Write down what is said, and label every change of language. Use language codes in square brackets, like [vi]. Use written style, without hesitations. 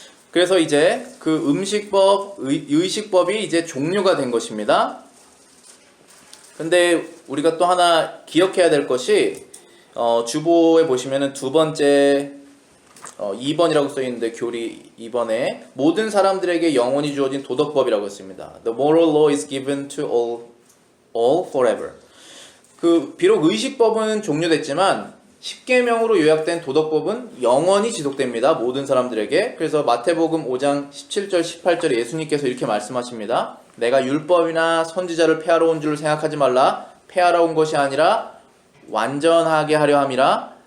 [ko] 그래서 이제 그 의식법이 이제 종료가 된 것입니다. 근데 우리가 또 하나 기억해야 될 것이 주보에 보시면은 두 번째 2번이라고 써있는데 교리 2번에 모든 사람들에게 영원히 주어진 도덕법이라고 했습니다. [en] The moral law is given to all forever. [ko] 비록 의식법은 종료됐지만 10계명으로 요약된 도덕법은 영원히 지속됩니다. 모든 사람들에게. 그래서 마태복음 5장 17절 18절에 예수님께서 이렇게 말씀하십니다. 내가 율법이나 선지자를 폐하러 온 줄 생각하지 말라. 폐하러 온 것이 아니라 완전하게 하려 함이라.